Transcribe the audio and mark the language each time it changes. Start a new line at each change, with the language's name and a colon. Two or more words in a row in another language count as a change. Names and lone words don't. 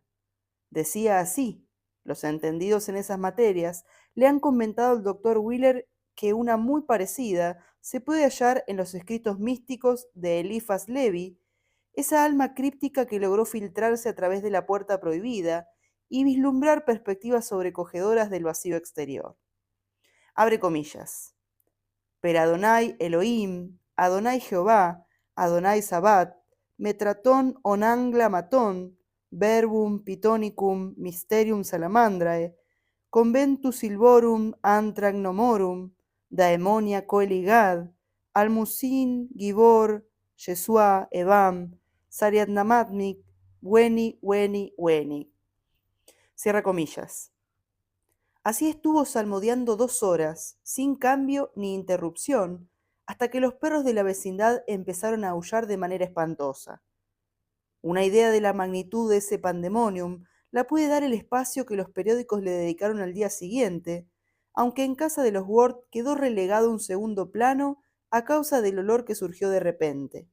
Spanish: Decía así: los entendidos en esas materias le han comentado al doctor Wheeler que una muy parecida se puede hallar en los escritos místicos de Eliphas Levi, esa alma críptica que logró filtrarse a través de la puerta prohibida y vislumbrar perspectivas sobrecogedoras del vacío exterior.
Latin: Abre comillas. Per Adonai Elohim, Adonai Jehová, Adonai Sabat, Metratón onangla matón, verbum pitonicum mysterium salamandrae, conventus silvorum antragnomorum, daemonia coeligad, almusin gibor, Yeshua evam, sariadnamatnik, weni, weni, weni.
Spanish: Cierra comillas. Así estuvo salmodiando 2 horas, sin cambio ni interrupción, hasta que los perros de la vecindad empezaron a aullar de manera espantosa. Una idea de la magnitud de ese pandemonium la puede dar el espacio que los periódicos le dedicaron al día siguiente, aunque en casa de los Ward quedó relegado a un segundo plano a causa del olor que surgió de repente.